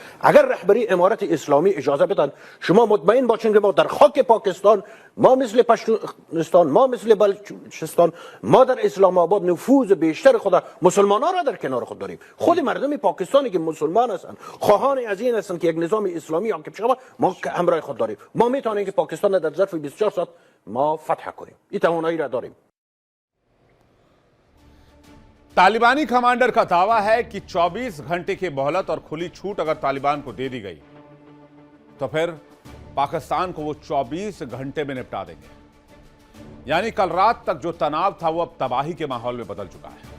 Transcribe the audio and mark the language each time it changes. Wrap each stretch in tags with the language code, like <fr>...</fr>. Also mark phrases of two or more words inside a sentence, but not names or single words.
<fa>اگر رهبری امارت اسلامی اجازه بدن، شما مطمئن باشین که ما در خاک پاکستان، ما مثل پشتونستان، ما مثل بلوچستان، ما در اسلام آباد نفوذ بیشتر خود مسلمانان را در کنار خود داریم. خود مردم پاکستانی که مسلمان هستند، خواهان از این هستند که یک نظام اسلامی حاکم شود، ما همراه خود داریم. ما میتونیم که پاکستان در ظرف 24 ساعت ما فتح کنیم. این توانایی را داریم.</fa> <hi>तालिबानी कमांडर का दावा है कि 24 घंटे की मोहलत और खुली छूट अगर तालिबान को दे दी गई तो फिर पाकिस्तान को वो 24 घंटे में निपटा देंगे। यानी कल रात तक जो तनाव था वो अब तबाही के माहौल में बदल चुका है।</hi>